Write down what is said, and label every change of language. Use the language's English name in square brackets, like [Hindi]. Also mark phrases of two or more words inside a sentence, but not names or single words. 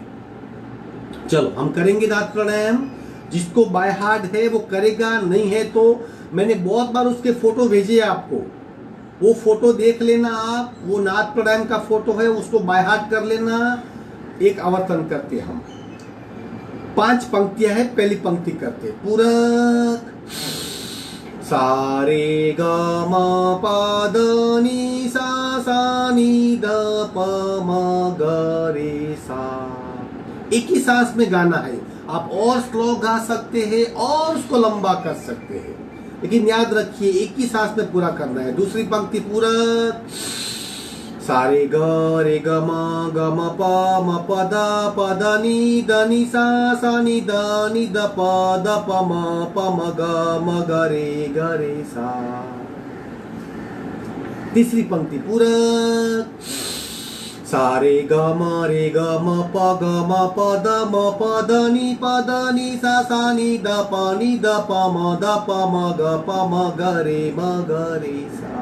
[Hindi] चलो हम करेंगे नाद प्राणायाम। जिसको [English] by heart [Hindi] है वो करेगा, नहीं है तो मैंने बहुत बार उसके फोटो भेजे आपको, वो फोटो देख लेना आप, वो नाद प्राणायाम का फोटो है, उसको [English] by heart [Hindi] कर लेना। एक आवर्तन करते हम, 5 पंक्तियां हैं, पहली पंक्ति करते पूरक सारे ग म प द नि सा सा नि द प म ग रे सा। एक ही सांस में गाना है, आप और स्लो गा सकते हैं और उसको लंबा कर सकते हैं, लेकिन याद रखिए एक ही सांस में पूरा करना है। दूसरी पंक्ति पूरक सारे ग रे ग म प द नि सा सा नि द प म ग रे सा। तीसरी पंक्ति पूरक सारे ग म प द नि सा सा नि द प म ग रे सा।